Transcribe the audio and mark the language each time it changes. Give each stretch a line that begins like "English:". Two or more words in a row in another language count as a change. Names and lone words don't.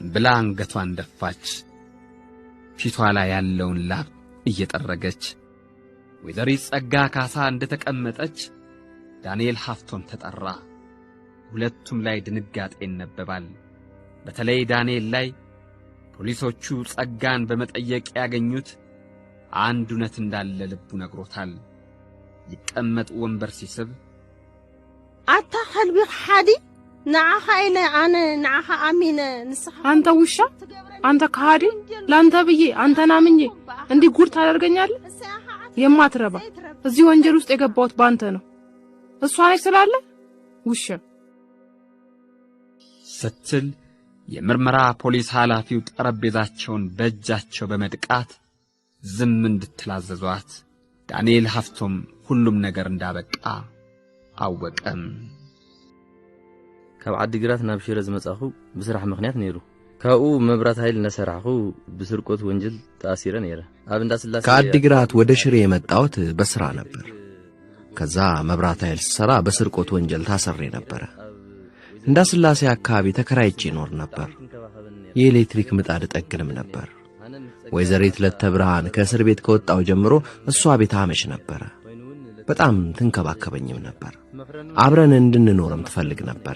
Amharic: ብላ አንገቷን ደፋች። ፊቷ ላይ ያለውን ላብ እየጠረገች ወይዘሪት ጸጋ ካሳ እንደተቀመጠች ዳንኤል ሀፍቶም ተጠራ። ሁለቱም ላይ ድንጋጤ ይነበባል። በተለይ ዳንኤል ላይ ፖሊሶቹ ጸጋን በመጠየቅ ያገኙት አንድ እውነት እንዳለ ልቡ ነግሮታል። ይቀመጥ ወንበር ሲስብ
Tigrinya: አታ ኸልቢ ሓዲ ንዓኻ ኢለ አነ ንዓኻ አሚነ ንስኻ
Amharic: አንተ ውሻ አንተ ካዲ ላንተ ብዬ አንተና ምኜ እንዲህ ጉድ ታደርገኛለህ? የማትረባ እዚህ ወንጀል ውስጥ የገባሁት ባንተ ነው። እሷ ነች ስላለ ውሻ ስትል የምርመራ ፖሊስ ኃላፊው ጠረጴዛቸውን በእጃቸው በመድቃት ዝም እንድትላዘዟት ዳንኤል ሀፍቶም ሁሉም ነገር እንዳበቃ አወቀም።
Tigrinya: ካብ ዓዲግራት ናብ ሽረ ዝመጻኹ ብስራሕ ምክንያት ነይሩ። ካብኡ መብራት ኃይል ነሰራኹ ብስርቆት ወንጀል ተአሲረ ነይረ። ኣብ እንዳስላሴ
Amharic: ከዓዲግራት ወደ ሽሬ የመጣሁት በስራ ነበር። ከዛ መብራት ኃይል ሰራ በስርቆት ወንጀል ታሰሬ ነበር። እንዳስላሴ አካባቢ ተከራይቼ ኖር ነበር። የኤሌክትሪክ ምጣድ ጠግንም ነበር። ወይዘሪት ለተብርሃን ከእስር ቤት ከወጣው ጀምሮ እሷ ቤት አመሽ ነበር። በጣም ትንከባከበኝም ነበር። አብረን እንድንኖርም ትፈልግ ነበር።